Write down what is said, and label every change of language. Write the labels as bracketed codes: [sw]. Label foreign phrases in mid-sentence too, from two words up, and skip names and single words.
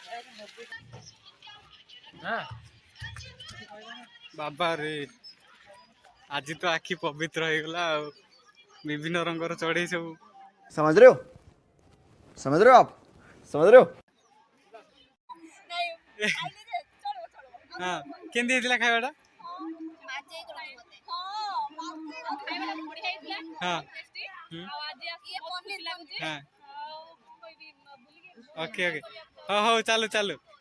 [or] ବାବା ରେ ଆଜି ତ ଆଖି ପବିତ୍ର ହେଇଗଲା ଆଉ ବିଭିନ୍ନ ରଙ୍ଗର ଚଢେଇ ସବୁ [hi] समझ रहे हो समझ रहे हो आप समझ रहे हो [or] ହଁ କେମିତି ହେଇଥିଲା ଖାଇବାଟା ହଁ ହଁ ଓକେ ଓକେ ହଉ ହଉ ଚାଲୁ ଚାଲୁ